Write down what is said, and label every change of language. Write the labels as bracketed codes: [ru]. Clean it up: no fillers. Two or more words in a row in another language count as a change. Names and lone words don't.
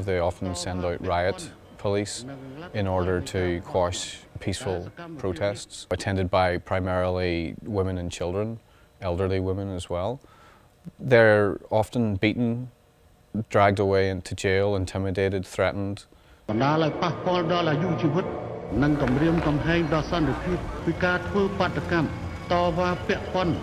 [en] They often send out riot police in order to quash peaceful protests, attended by primarily women and children, elderly women as well. They're often beaten, dragged away into jail, intimidated, threatened. [km] និងគម្រាមកំហែងដល់សន្តិភាពពីការធ្វើបាតកម្មតវ៉ាពាក់ព័ន្ធ